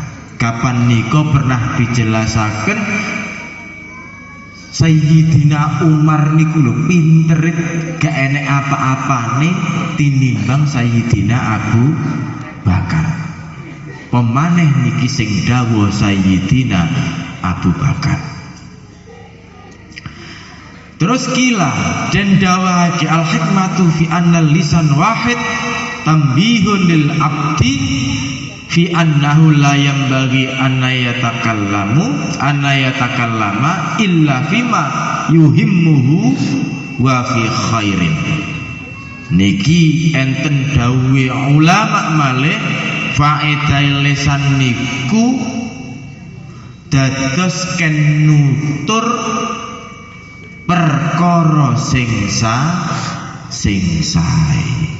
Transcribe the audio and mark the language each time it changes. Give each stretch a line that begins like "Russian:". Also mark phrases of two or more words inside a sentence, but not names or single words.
Javanese: Kapan niko pernah dijelasaken Sayyidina Umar niku lho pinter, gak enek apa-apane tinimbang Sayyidina Abu Bakar. Pemaneh niki sing dawuh Sayyidina Abu Bakar. Terus kila dan dawahake
Arabic: الحكمة في أن لسان واحد تنبيه للعبد في أنه لا ينبغي أن يتكلم إلا فيما يهمه وفي خير.
Javanese: Niki enten dawuhe ulama malih faedah lisan niku dados ken nutur perkara sing sae.